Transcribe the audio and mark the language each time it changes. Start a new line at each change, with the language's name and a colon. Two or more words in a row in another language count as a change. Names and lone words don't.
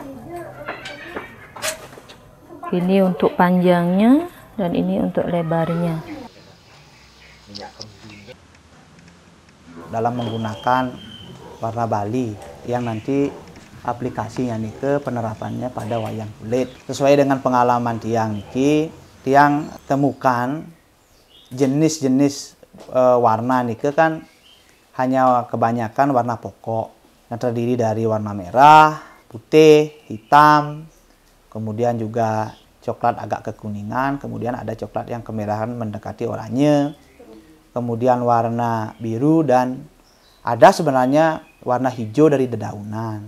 Indonesian: Ini untuk panjangnya dan ini untuk lebarnya. Dalam menggunakan warna Bali yang nanti aplikasinya nih ke penerapannya pada wayang kulit. Sesuai dengan pengalaman
Balinese: tiang niki,
Indonesian: tiang temukan jenis-jenis warna nih kan hanya kebanyakan warna pokok yang terdiri dari warna merah, putih, hitam, kemudian juga coklat agak kekuningan, kemudian ada coklat yang kemerahan mendekati oranye, kemudian warna biru dan ada sebenarnya warna hijau dari dedaunan.